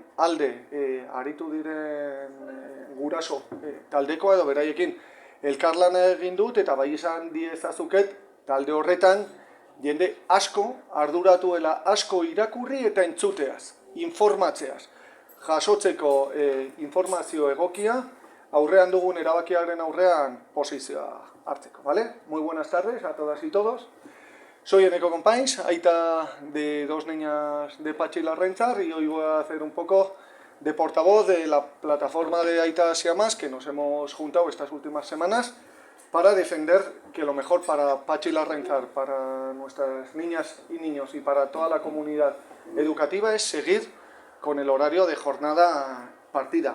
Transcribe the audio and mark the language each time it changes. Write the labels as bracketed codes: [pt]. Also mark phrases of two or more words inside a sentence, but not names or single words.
[eu] alde aritu diren guraso taldekoa edo beraiekin elkarlana egin dut, eta bai esan diezazuket talde horretan jende asko arduratuela asko irakurri eta entzuteaz, informatzeaz, jasotzeko informazio egokia, aurrean dugun erabakiaren aurrean posizioa hartzeko, [es] ¿vale? Muy buenas tardes a todas y todos. Soy Eneko Konpains, aita de dos niñas de Patxi Larraintzar, y hoy voy a hacer un poco de portavoz de la plataforma de Aitas y Amas que nos hemos juntado estas últimas semanas para defender que lo mejor para Patxi Larraintzar, para nuestras niñas y niños y para toda la comunidad educativa es seguir con el horario de jornada partida.